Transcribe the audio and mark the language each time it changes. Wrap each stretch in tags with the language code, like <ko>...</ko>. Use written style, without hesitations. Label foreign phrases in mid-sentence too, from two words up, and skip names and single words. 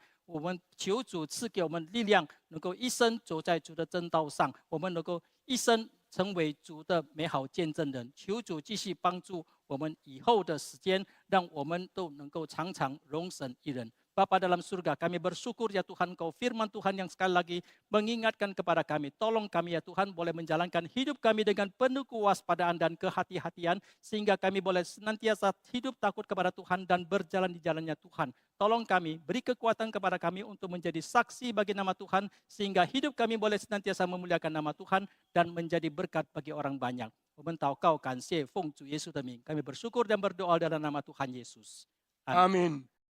<zh>我们求主赐给我们力量，能够一生走在主的正道上，我们能够一生成为主的美好见证人。求主继续帮助我们以后的时间，让我们都能够常常荣神一人。</zh> <id>Bapa dalam surga, kami bersyukur ya Tuhan, Kau firman Tuhan yang sekali lagi mengingatkan kepada kami. Tolong kami ya Tuhan boleh menjalankan hidup kami dengan penuh kewaspadaan dan kehati-hatian. Sehingga kami boleh senantiasa hidup takut kepada Tuhan dan berjalan di jalannya Tuhan. Tolong kami, beri kekuatan kepada kami untuk menjadi saksi bagi nama Tuhan. Sehingga hidup kami boleh senantiasa memuliakan nama Tuhan dan menjadi berkat bagi orang banyak.</id> <zh>我们祷告感谢奉主耶稣的名，</zh> <id>kami bersyukur dan berdoa dalam nama Tuhan Yesus. Amin. Amin.</id>